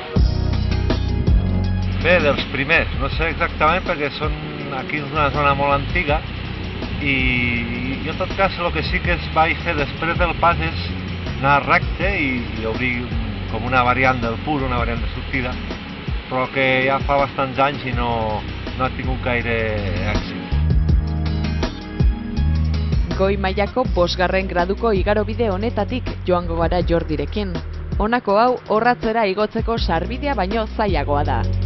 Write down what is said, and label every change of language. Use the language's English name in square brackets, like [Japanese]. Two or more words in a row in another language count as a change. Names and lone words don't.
[Catalan] Bé, dels primers, no sé exactament perquè aquí és una zona molt antiga i en tot cas el que sí que es vaig fer després del pas és anar recte i obrir com una variant del Puro, una variant de sortida, però que ja fa bastants anys i no ha tingut gaire èxit. [Basque] Goi mailako 5. graduko igarobide honetatik joango gara Jordirekin. Honako hau orratzera igotzeko sarbidea baino zailagoa da.